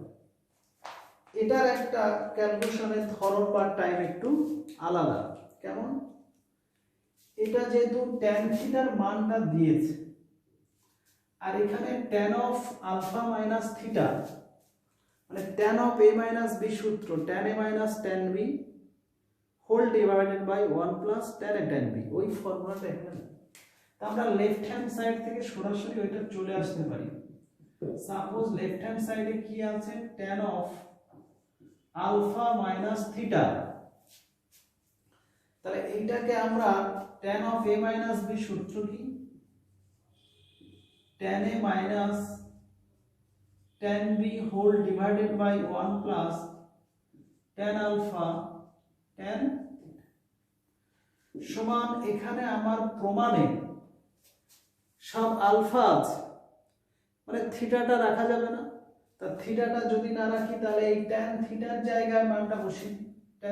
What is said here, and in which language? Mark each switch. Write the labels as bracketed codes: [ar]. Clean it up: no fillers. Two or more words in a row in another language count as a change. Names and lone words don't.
[bn] এটার একটা ক্যালকুলেশনের ধরন বা টাইম একটু আলাদা। কেমন? এটা যেহেতু tan থিটার মানটা দিয়েছে, আর এখানে [en] tan of alpha minus theta [bn] মানে [en] tan of a minus b [bn] সূত্র [en] tan a minus tan b whole divided by 1 plus tan a tan b, [bn] ওই ফর্মুলাটা এখানে। তা আমরা [en] left hand side [bn] থেকে সরাসরি ওইটা চলে আসতে পারি। [en] suppose left hand side [bn] কি আছে, [en] tan of alpha minus theta, [bn] তাহলে এইটাকে আমরা [en] tan of a minus b [bn] সূত্র কি [en] tan a minus tan b whole divided by 1 plus tan alpha tan [bn] সমান, এখানে আমার প্রমাণে সব আলফা আছে, মানে থিটাটা রাখা যাবে না। তা থিটাটা যদি না রাখি তাহলে এই tan থিটার জায়গায় মানটা বসিয়ে tan